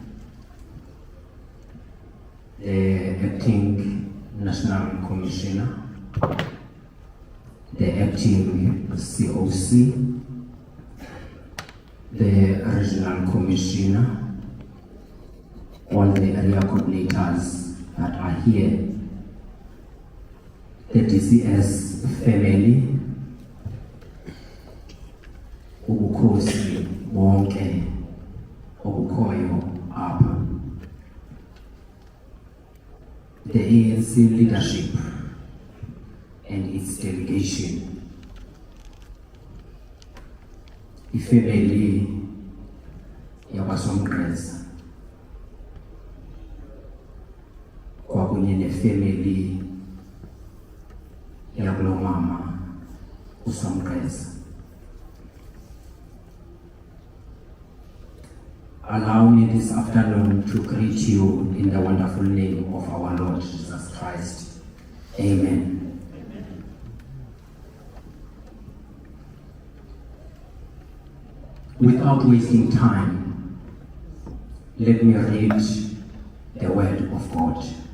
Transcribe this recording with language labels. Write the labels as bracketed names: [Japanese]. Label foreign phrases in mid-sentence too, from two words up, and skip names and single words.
[English] the acting National Commissioner, the acting COC, the Regional Commissioner, all the area coordinators that are here, the DCS family, [Xhosa] ubukhosi bonke obukhoyo apha, [English] the ANC leadership and its delegation, [Xhosa] ifamily yakwaSomgqeza kwakunye nefamily yakulomama uSomgqeza. [English] Allow me this afternoon to greet you in the wonderful name of our Lord Jesus Christ. Amen. Without wasting time, let me read the word of God.